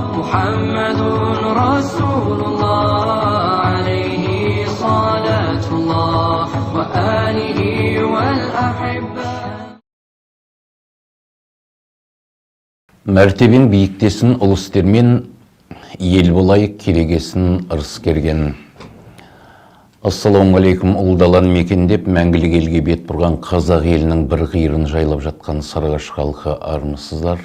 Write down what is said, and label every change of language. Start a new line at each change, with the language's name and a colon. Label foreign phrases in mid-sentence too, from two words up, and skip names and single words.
Arabic: محمد رسول الله عليه صلاة الله وآله والأحبة.
Kazakh: Мәртебен биіктесін ұлы істермен, ел болайық керегесін ырыс керген.
Arabic: السلام عليكم.
Kazakh: Ұлдалан мекендеп, мәңгілік елге бет бұрған қазақ елінің бір қиырын жайлап жатқан Сарыағаш халқы армысыздар.